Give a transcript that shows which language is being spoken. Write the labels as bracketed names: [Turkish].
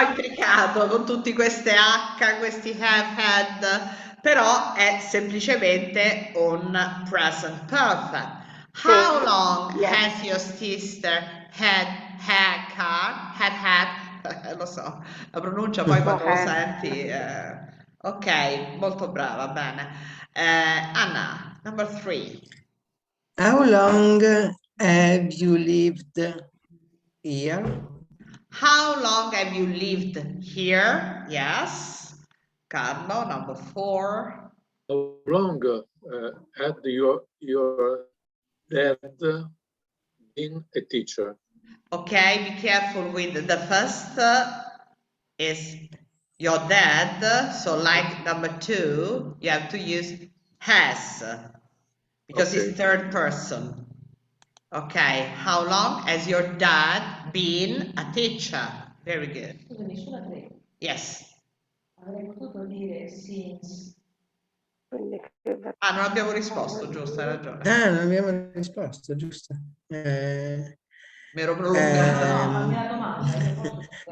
[Italian] intricato con tutti queste H, questi have had, però è semplicemente un present perfect. [English] How long has your sister had her car? [Italian] Had, lo so, la pronuncia poi quando lo senti. Ok, molto brava, bene. Anna, [English] number 3. How long have you lived here? How long have you lived here? Yes. Carlo, number 4. How long had your dad been a teacher? Okay, be careful with the first is your dad. So like number 2, you have to use has because it's third person. Okay, how long has your dad been a teacher? Very good. [Italian] Scusami, sulla 3 [English] Yes. [Italian] avrei potuto dire since. Ah, non abbiamo risposto, giusto, hai ragione. Ah, non abbiamo risposto, giusto. Mi ero prolungata. No, fammi la domanda, io posso